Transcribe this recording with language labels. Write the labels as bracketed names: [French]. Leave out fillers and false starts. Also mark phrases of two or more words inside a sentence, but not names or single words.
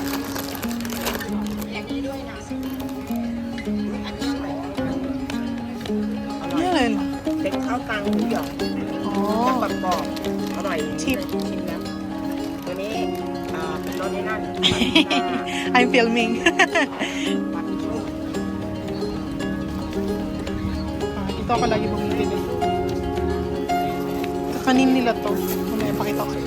[Filipino] Yan. [Thai] เป็นข้าวตังหมูหยอง อ๋อ จะกรอบๆอร่อย ชิม ชิมแล้วตัวนี้เป็นรสนี่นั่น [English] I'm filming. [Filipino] Ito ako lagi bumibili. Kanin nila to. Mamaya pakita ko.